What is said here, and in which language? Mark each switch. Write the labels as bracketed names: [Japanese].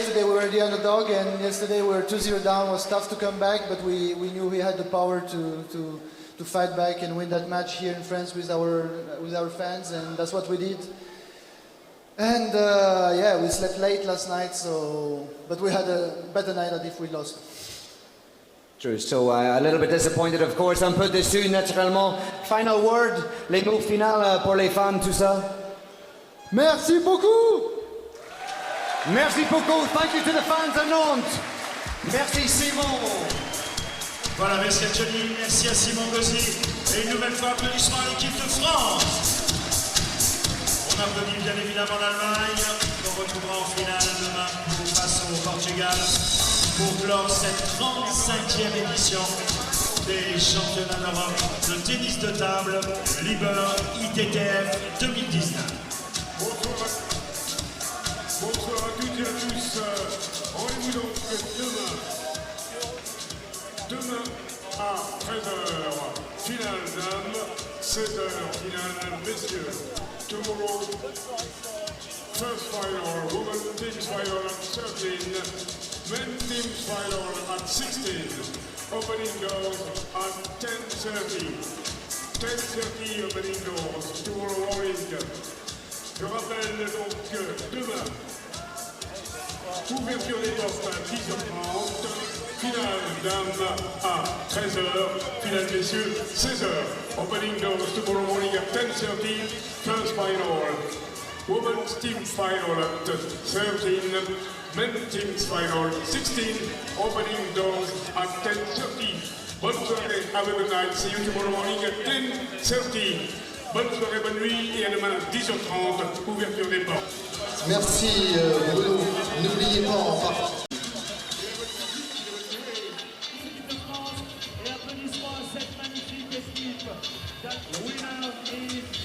[English] Today we were the underdog and yesterday we were 2-0 down. It was tough to come back, but we knew we had the power to fight back and win that match here in France with our fans, and that's what we did. And yeah, we slept late last night, so but we had a better night than if we lost. True, so a little bit disappointed of course, [French] un peu déçu naturellement. [English] Final word, [French] les mots finaux pour les fans, tout ça. Merci beaucoup! Merci beaucoup, [English] thank you to the fans [French] à Nantes. Merci [English] Simon. [French] Voilà, merci à Johnny, merci à Simon Gauzy. Et une nouvelle fois, applaudissements à l'équipe de France. On applaudit bien évidemment l'Allemagne, qu'on retrouvera en finale demain face au Portugal pour clore cette 35e édition des championnats d'Europe de tennis de table Liber ITTF 2019. Bonsoir à toutes et à tous. Rendez-vous donc demain à 13h, finale dames, 16h, finale messieurs. [English] Tomorrow, first final, women teams final at 13, men teams final at 16. Opening doors at 10:30. 10:30 opening doors, tomorrow morning. Je rappelle donc que demain, ouverture des portes à 10h30, finale dames à 13h, finale messieurs 16h. Opening doors tomorrow morning at 10:30, first final. Women's team final at 13, men's team final 16, opening doors at 10:30. [French] Bonne soirée, [English] have a good night, see you tomorrow morning at 10:30. [French] Bonne soirée, bonne nuit et à demain 10h30, ouverture des portes. Merci Bruno. N'oubliez pas en partie. Et applaudissements à cette magnifique équipe. [English] The winner is